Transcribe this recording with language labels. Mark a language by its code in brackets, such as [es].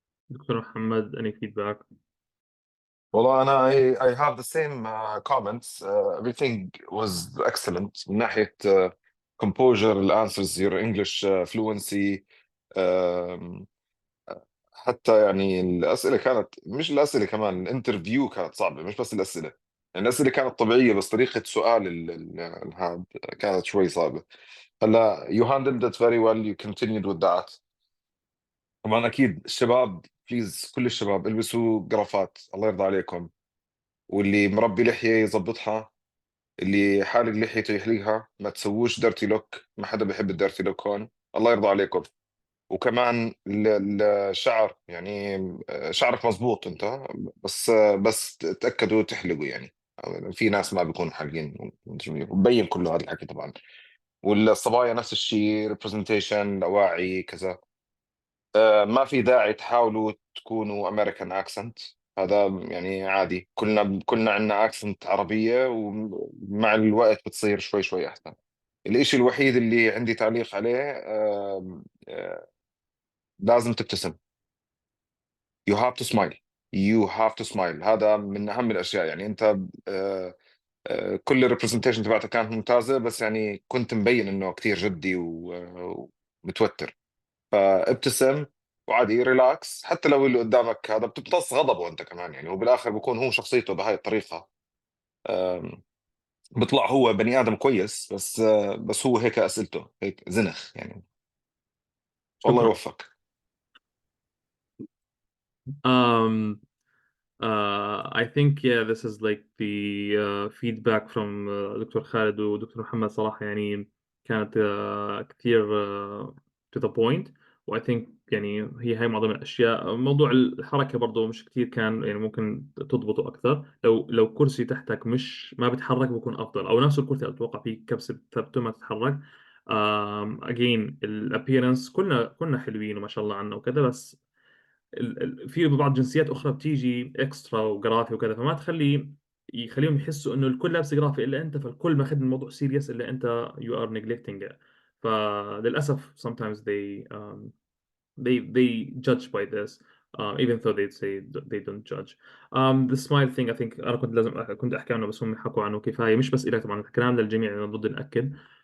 [ar] دكتور محمد [en] any feedback؟ [ar] والله انا [en] I have the same comments. Everything was excellent [ar] من ناحيه [en] composure, الانسرز, your English fluency. [ar] um, حتى يعني الاسئله كانت، مش الاسئله كمان، الانترفيو كانت صعبه، مش بس الاسئله. يعني الاسئله كانت طبيعيه بس طريقه سؤال هذا كانت شوي صعبه. [en] هلا you handled it very well, you continued with that. [ar] طبعا اكيد الشباب بليز، كل الشباب البسوا قرافات الله يرضى عليكم، واللي مربي لحيه يظبطها، اللي حالق لحيته يحلقها، ما تسووش ديرتي لوك، ما حدا بيحب الديرتي لوك هون، الله يرضى عليكم. وكمان الشعر يعني شعرك مزبوط انت، بس تاكدوا تحلقوا يعني. في ناس ما بيكونوا حالقين، مبين كله هذا الحكي طبعا. والصبايا نفس الشيء، ريبرزنتيشن، اواعي كذا. ما في داعي تحاولوا تكونوا امريكان اكسنت، هذا يعني عادي، كلنا عندنا اكسنت عربية، ومع الوقت بتصير شوي شوي احسن. الاشي الوحيد اللي عندي تعليق عليه لازم تبتسم. [en] you have to smile you have to smile. [ar] هذا من اهم الاشياء. يعني انت كل الريبرزنتيشن تبعتك كانت ممتازة، بس يعني كنت مبين انه كتير جدي ومتوتر. فابتسم وعادي ريلاكس، حتى لو اللي قدامك هذا بتمتص غضبه انت كمان يعني، وبالاخر بيكون هو شخصيته بهاي الطريقه. أم، بيطلع هو بني ادم كويس، بس هو هيك اسئلته هيك زنخ يعني. والله شكرا. يوفقك. [en] Um, I think yeah, this is like the feedback from [ar] دكتور خالد ودكتور محمد صراحة يعني كانت كثير [en] to the point. [ar] و [en] I think [ar] يعني هي هاي معظم الأشياء. موضوع الحركة برضه مش كثير كان يعني ممكن تضبطه أكثر. لو كرسي تحتك مش ما بتحرك بكون أفضل، أو نفس الكرسي أتوقع فيه كبسة ثبته ما تتحرك. again الابييرنس كنا حلوين وما شاء الله عنا وكذا، بس في بعض جنسيات اخرى بتيجي اكسترا وقرافي وكذا، فما يخليهم يحسوا انه الكل لابس قرافي الا انت، فالكل ماخذ الموضوع سيريس الا انت [en] you are neglecting it. فللاسف sometimes they judge by this even though they say they don't judge. The smile thing I think [ar] انا كنت احكي عنه، بس هم حكوا عنه كفايه، مش بس إلك طبعا، الكلام للجميع يعني ضد ناكد.